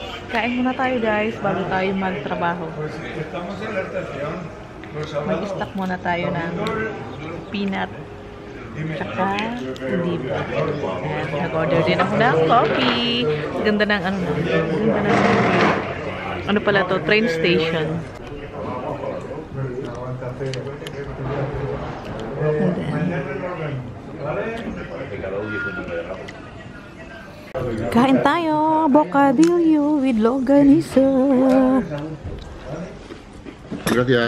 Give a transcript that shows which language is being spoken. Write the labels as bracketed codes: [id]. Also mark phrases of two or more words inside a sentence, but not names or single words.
[tl] Kain muna tayo guys bago tayo magtrabaho. Mag-stock muna tayo ng peanut tsaka hindi pa. And nag-order din ako ng coffee. Ganda ng ano na. Ganda ng ano pala to, [en] train station. And then, [tl] kain tayo, [en] bocadillo with longanisa. [es] Gracias.